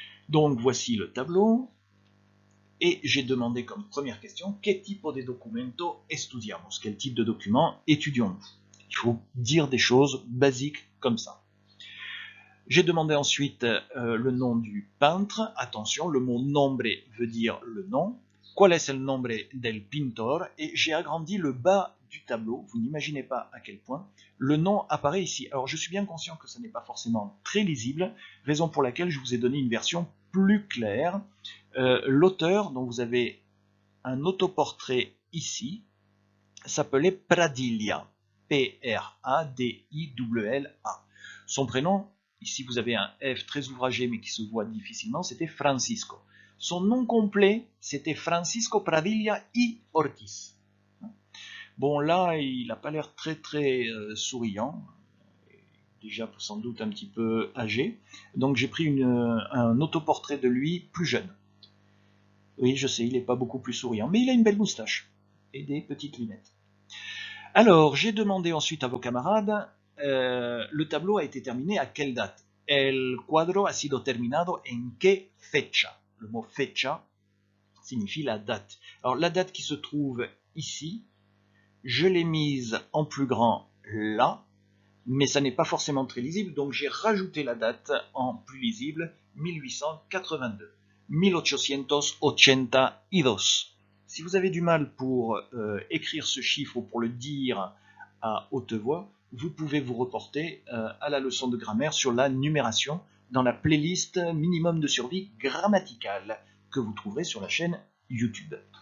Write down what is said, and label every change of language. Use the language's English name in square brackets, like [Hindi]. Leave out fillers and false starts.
[French] Donc voici le tableau. Et j'ai demandé comme première question, quel [Spanish] tipo de documento estudiamos? [French] Quel type de document étudions-nous? Il faut dire des choses basiques comme ça. J'ai demandé ensuite le nom du peintre. Attention, le mot nombre veut dire le nom. [Spanish] Qual es el nombre del pintor? [French] Et j'ai agrandi le bas du tableau. Vous n'imaginez pas à quel point. Le nom apparaît ici. Alors je suis bien conscient que ce n'est pas forcément très lisible, raison pour laquelle je vous ai donné une version plus claire. L'auteur, dont vous avez un autoportrait ici, s'appelait Pradilla. P-R-A-D-I-L-L-A. Son prénom, ici vous avez un F très ouvragé mais qui se voit difficilement, c'était Francisco. Son nom complet, c'était Francisco Pradilla y Ortiz. Bon, là, il n'a pas l'air très souriant, déjà sans doute un petit peu âgé. Donc j'ai pris un autoportrait de lui plus jeune. Oui, je sais, il n'est pas beaucoup plus souriant, mais il a une belle moustache et des petites lunettes. Alors, j'ai demandé ensuite à vos camarades, le tableau a été terminé à quelle date? [Spanish] El cuadro ha sido terminado en qué fecha? [French] Le mot fecha signifie la date. Alors, la date qui se trouve ici, je l'ai mise en plus grand là, mais ça n'est pas forcément très lisible, donc j'ai rajouté la date en plus lisible, 1882. 1882. Si vous avez du mal pour écrire ce chiffre ou pour le dire à haute voix, vous pouvez vous reporter à la leçon de grammaire sur la numération dans la playlist minimum de survie grammaticale que vous trouverez sur la chaîne YouTube.